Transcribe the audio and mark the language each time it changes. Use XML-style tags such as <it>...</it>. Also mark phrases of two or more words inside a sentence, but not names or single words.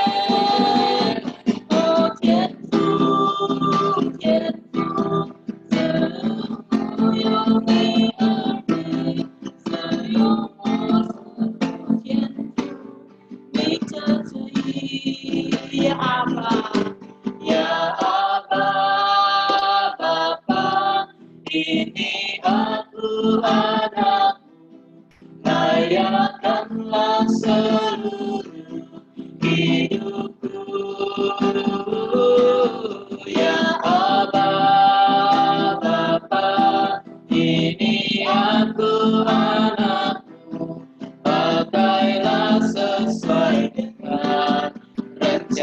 <zh>哦天父，天父，赐我有你儿女，赐有我天父。你的旨意，呀阿爸，</zh> <id>ya Aba, Bapa, ini aku anakmu, layakkanlah seluruh hidupku. Ya Aba, Bapa, ini aku anakmu, pakailah sesuai dengan rencana.</id>